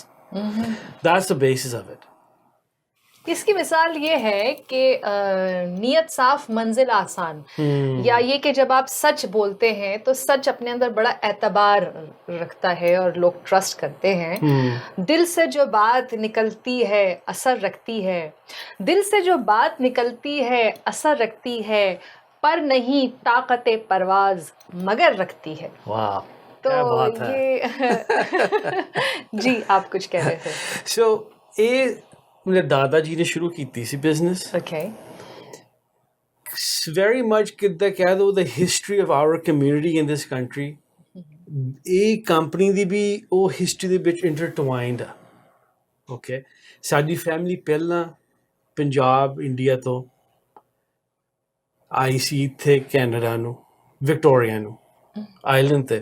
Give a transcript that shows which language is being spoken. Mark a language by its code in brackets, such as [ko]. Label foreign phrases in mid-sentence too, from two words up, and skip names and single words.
[en] that's the basis of it। [hi] इसकी मिसाल ये है कि नीयत साफ मंजिल आसान, या ये कि जब आप सच बोलते हैं तो सच अपने अंदर बड़ा एतबार रखता है और लोग ट्रस्ट करते हैं। दिल से जो बात निकलती है असर रखती है, दिल से जो बात निकलती है असर रखती है, पर नहीं ताकत परवाज मगर रखती है। वाह, तो क्या बात है। ये जी आप कुछ कह रहे थे। सो ये मेरे दादा जी ने शुरू [pa] ਕੀਤੀ ਸੀ [hi] ਬਿਜ਼ਨਸ। Okay। [en] very much [pa] ਕਿੱਦਾਂ ਕਹਿ ਦੋ [en] the history of our community in this country, [pa] ਇਹ ਕੰਪਨੀ ਦੀ ਵੀ ਉਹ ਹਿਸਟਰੀ ਦੇ ਵਿੱਚ ਇੰਟਰਟਵਾਈਨਡ ਆ। ਓਕੇ। ਸਾਡੀ ਫੈਮਿਲੀ ਪਹਿਲਾਂ ਪੰਜਾਬ ਇੰਡੀਆ ਤੋਂ ਆਈ ਸੀ ਇੱਥੇ ਕੈਨੇਡਾ ਨੂੰ, ਵਿਕਟੋਰੀਆ ਨੂੰ, ਆਈਲੈਂਡ ਤੇ।